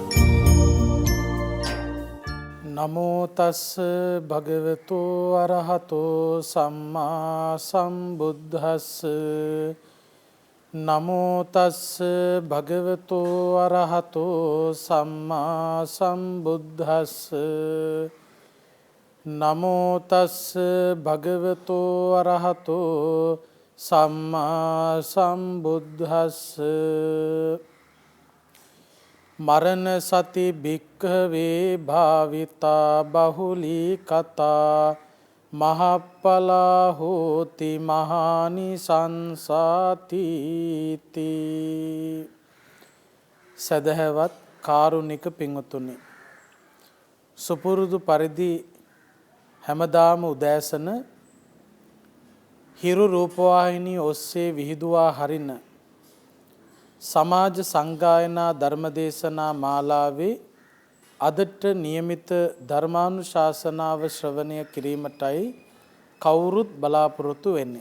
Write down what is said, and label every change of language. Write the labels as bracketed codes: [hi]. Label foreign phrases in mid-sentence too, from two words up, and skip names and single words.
[pi] නමෝ තස්ස භගවතු අරහතෝ සම්මා සම්බුද්දස්ස නමෝ තස්ස භගවතු අරහතෝ සම්මා සම්බුද්දස්ස නමෝ තස්ස භගවතු අරහතෝ සම්මා සම්බුද්දස්ස මරණ සති භික්ඛවේ භාවිතා බහුලී කතා මහප්පලා හෝති මහානිසංසාති [si] සදහවත් කාරුණික පින්වතුනි, සුපුරුදු පරිදි හැමදාම උදෑසන හිරු රූපවාහිනී ඔස්සේ විහිදුවා හරින සමාජ සංගායනා ධර්මදේශනා මාලාවේ අදට නියමිත ධර්මානුශාසනාව ශ්‍රවණය කිරීමටයි කවුරුත් බලාපොරොත්තු වෙන්නේ.